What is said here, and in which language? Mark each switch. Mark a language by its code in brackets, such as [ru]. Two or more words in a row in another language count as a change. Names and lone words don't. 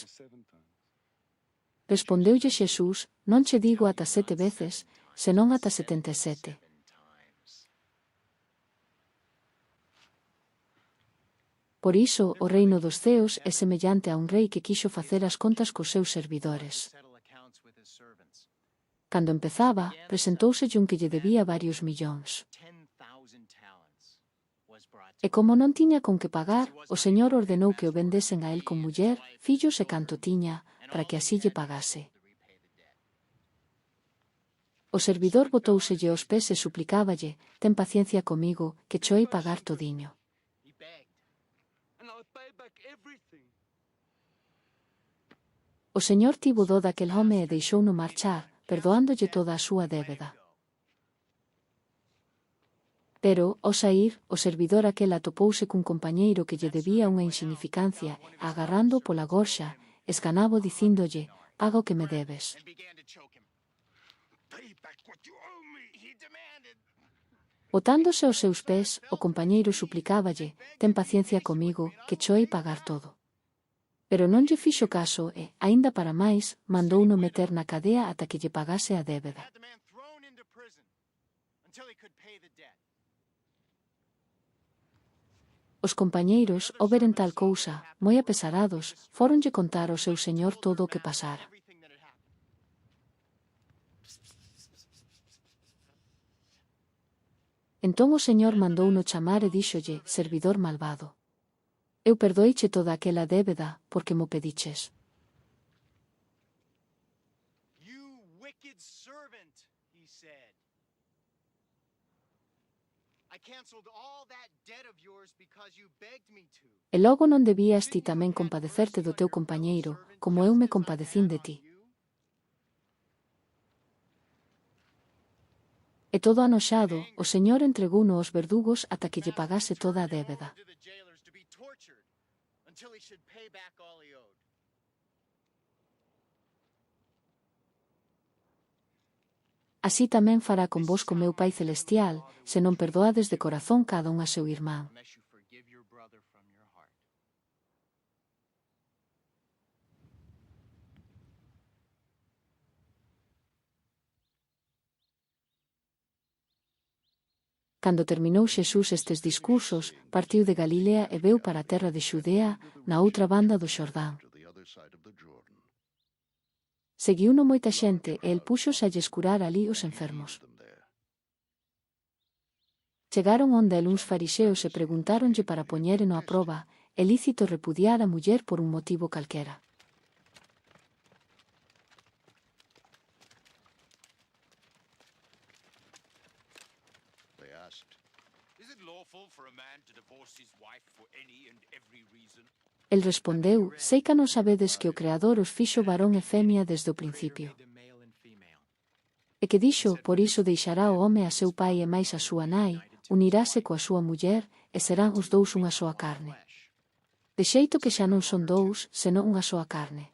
[gl] Respondeulle Xesús, non che digo ata 7 veces, senón ata 77. Por iso, o reino dos ceos é semellante a un rei que quixo facer as contas cos seus servidores. [en] Settle accounts with his servants. [gl] Cando empezaba, presentousse un que lle debía varios millóns. [en] 10,000 talents was brought [gl] E como non tiña con que pagar, o Señor ordenou que o vendesen a él con muller, fillos e canto tiña, para que así lle pagase. [en] to repay the debt. [gl] O servidor botóuselle aos pés e suplicáballe, ten paciencia comigo, que choei pagar todiño. [en] He begged. And I'll pay back everything. [gl] O Señor tivo dó daquel home e deixouno marchar, perdoándolle toda a súa débeda. Pero, ao saír, o servidor aquel atopouse cun compañeiro que lle debía unha insignificancia, agarrando pola gorxa, esganabo dicíndolle, paga o que me debes. [en] And began to choke him. Pay back what you owe me. He demanded. [gl] Botándose aos seus pés, o compañeiro suplicáballe, ten paciencia comigo, que choei pagar todo. Pero non lle fixo caso e, aínda para máis, mandouno meter na cadea ata que lle pagase a débeda. [en] Had the man thrown into prison until he could pay the debt. [gl] Os compañeiros, ao veren tal cousa, moi apesarados, fóronlle contar ao seu señor todo o que pasara. [en] Everything that had happened. [gl] Entón o señor mandouno chamar e díxolle, servidor malvado. Eu perdoeiche toda aquela débeda, porque mo pediches. [en] You wicked servant, he said. I canceled all that debt of yours because you begged me to. [gl] E logo non debías ti tamén compadecerte do teu compañeiro, como eu me compadecín de ti. E todo anoxado, o señor entregouno aos verdugos ata que lle pagase toda a débeda. [en] To the jailers to be tortured until he should pay back all he owed. [gl] Así tamén fará con vos co meu Pai Celestial, se non perdoades de corazón cada un a seu irmán. [en] Unless you forgive your brother from your heart. [gl] Cando terminou Xesús estes discursos, partiu de Galilea e veu para a terra de Xudea, na outra banda do Xordán. [en] To the other side of the Jordan. [gl] Seguiuno moita xente e el púxose a lles curar alí os enfermos. Chegaron onde el uns farixeos e preguntáronlle para poñéreno a proba, é lícito repudiar a muller por un motivo calquera. [en] They asked, Is it lawful for a man to divorce his wife for any and every reason? [gl] El respondeu, sei que non sabedes que o Creador os fixo varón e femia desde o principio. E que dixo, por iso deixará o home a seu pai e máis a súa nai, unirase coa súa muller, e serán os dous unha soa carne. De xeito que xa non son dous, senón unha soa carne.